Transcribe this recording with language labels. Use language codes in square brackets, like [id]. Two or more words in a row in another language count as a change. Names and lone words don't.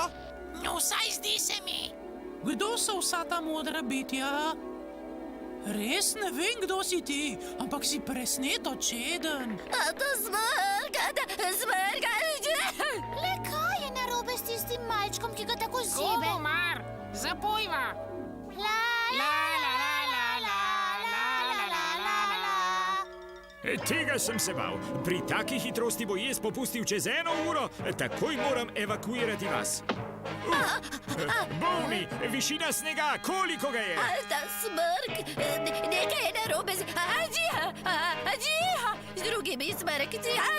[sl] No, vsaj zdi se mi. Kdo so vsa ta modra bitja? Res ne vem, kdo si ti, ampak si presneto čeden. Ata Smrk. Le kaj je narobe s tistim malčkom, ki ga tako zebe? Komu mar? Zapojva. La la la la la la la la. Tega sem se bal. Pri taki hitrosti bo jaz popustil čez 1 uro. Takoj moram evakuirati vas. Bolni, višina snega, koliko ga je? Ata Smrk, nekaj je narobe z... Z drugimi smrkci.